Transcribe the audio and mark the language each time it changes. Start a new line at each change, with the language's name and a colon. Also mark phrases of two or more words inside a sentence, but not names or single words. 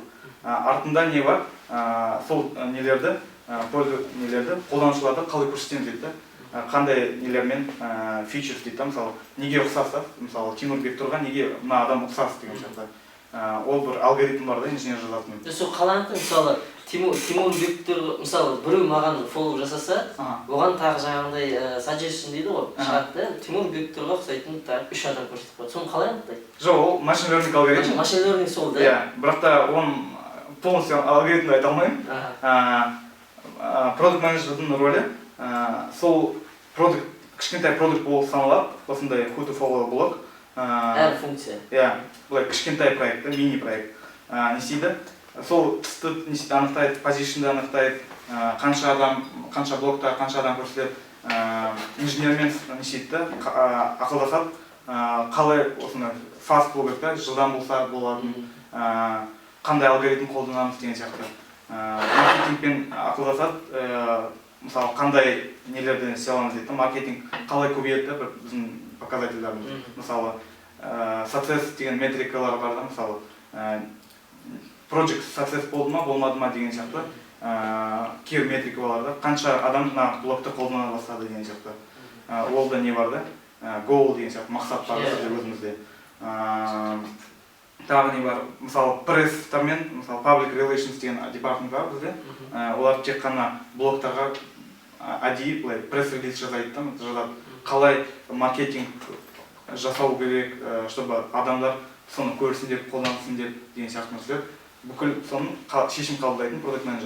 Kazakh: Артында не бар, сол нелерді, қолданушыларды қалай көрсетеміз дейді, қандай нелермен features дейді, мысалы, неге ұқсасы, мысалы, Тимур Бектұрға неге мына адам ұқсасы деген сияқты. Ол бір алгоритм бар да, инженер жазатын. Сол қаланты, мысалы, Тимур Бектұр, мысалы, біреу маған фоллоу жасаса, оған тағы жаңағындай suggestion дейді ғой, шығады. Тимур Бектұрға ұқсайтын 3 адам көрсетіп қойды. Соны қалай анықтайды? Жоқ, ол
English: machine learning
Kazakh: алгоритм.
English: Machine learning
Kazakh: сол да? Бірақ та оны полностью алгоритмді айта алмаймын.
Russian: Продукт менеджердің
Kazakh: рөлі, сол кішкентай продукт болып саналады, осындай
English: who to follow
Kazakh: блог. Әр функция. Бұлай кішкентай проект, мини проект. Не істейді? Сол түсті анықтайды, позишнді анықтайды, қанша адам, қанша блокта, қанша адам көрсетіледі, инженермен не істейді, ақылдасады, қалай осындай fast болу керек, жылдам болса болатын, қандай алгоритм қолданамыз деген сияқты. Маркетингпен ақылдасады, мысалы, қандай нелерден істей аламыз дейді, маркетинг қалай көбейеді біздің показательдарымыз. Мысалы, success деген метрикалар бар да, мысалы,
English: project success
Kazakh: болды ма, болмады ма деген сияқты, кейбір метрикалар да, қанша адам блогты қолдана бастады деген сияқты. Ол да не бар да, goal деген сияқты, мақсат бар өзімізде. Тағы не бар, мысалы, пресстармен, мысалы,
English: public relations
Kazakh: деген департамент бар бізде. Олар тек қана блогтарға әдейі пресс-релиз жазады, қалай маркетинг жасау керек, чтобы адамдар соны көрсін деп, қолдансын деп деген сияқты нәрселер. Бүкіл соның шешім қабылдайтын
English: product manager.